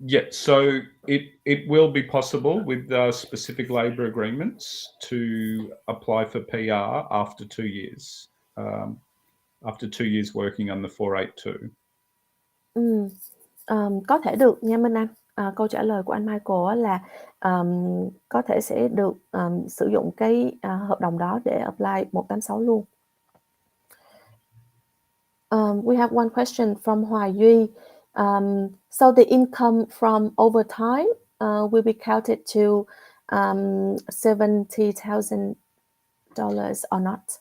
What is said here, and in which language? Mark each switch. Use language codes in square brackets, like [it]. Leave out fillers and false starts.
[en] So it will be possible with specific labor agreements to apply for PR after 2 years. After 2 years working on the 482. [vi] Có thể được nha Minh Anh. Câu trả lời của anh Michael là có thể sẽ được sử dụng cái hợp đồng đó để apply 186 luôn. [en] We have one question from Hoài Duy. So the income from overtime will be counted to $70,000 or not?